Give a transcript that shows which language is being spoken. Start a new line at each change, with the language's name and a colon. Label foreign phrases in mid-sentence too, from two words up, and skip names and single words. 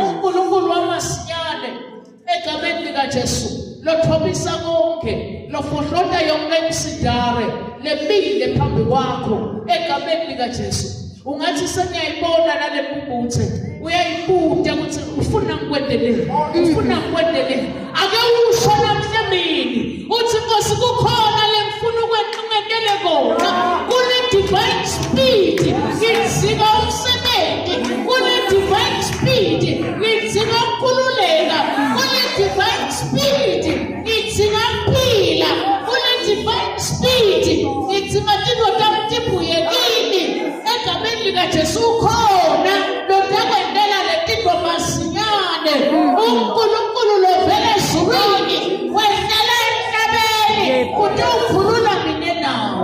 Swati: uNkulunkulu wamasinyane egameni lika Jesu lothobisa konke lofohlota yonke imsidare lemile phambi kwakho egameni lika Jesu. Ungathi seniyayibona nale mpumbuthe uyayibuta ukuthi ufuna ngikwendeleni ake usho namhlanje uthi Nkosi kukhona lemfuna ukwenqingetele kona kule
English: divine speed
Swati: ngizika umsebenzi kule
English: divine speed
Swati: ngizika ukukhululeka kule
English: divine speed
Swati: ngizika impila kule
English: divine speed
Swati: ngizika tindodana tamtibuyekini egameni lika Jesu khona lotakwendela letindlo masinyane uNkulunkulu lovela ezulwini wendela emhlabeni uthi ukhulula mina nawo.